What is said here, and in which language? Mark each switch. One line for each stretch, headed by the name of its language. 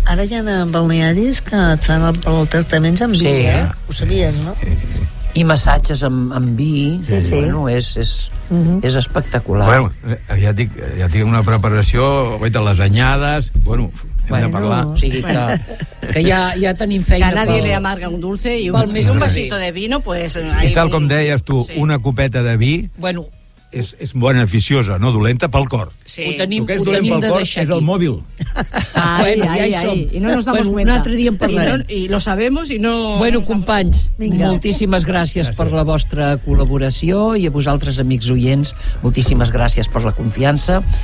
Catalan: Ara hi ha balnearis que et fan els tractaments amb vi, ho sabies, no? I massatges amb vi, bueno, és espectacular. Bueno, ja tinc una preparació, guaita, les anyades, bueno, hem de parlar. O sigui que ja tenim feina.
Spanish: Que a nadie le amarga un dulce y un vasito de vino, pues...
Catalan: I tal com deies tu, una copeta de vi... Bueno, és beneficiosa, no dolenta, pel cor. Sí. Ho tenim, ho tenim pel de cor, deixar aquí. És el mòbil.
Spanish: Ai. I no ens damos cuenta.
Catalan: Un altre dia en parlarem.
Spanish: I lo sabemos i no...
Catalan: Bueno, companys, moltíssimes gràcies per la vostra col·laboració i a vosaltres, amics oients, moltíssimes gràcies per la confiança.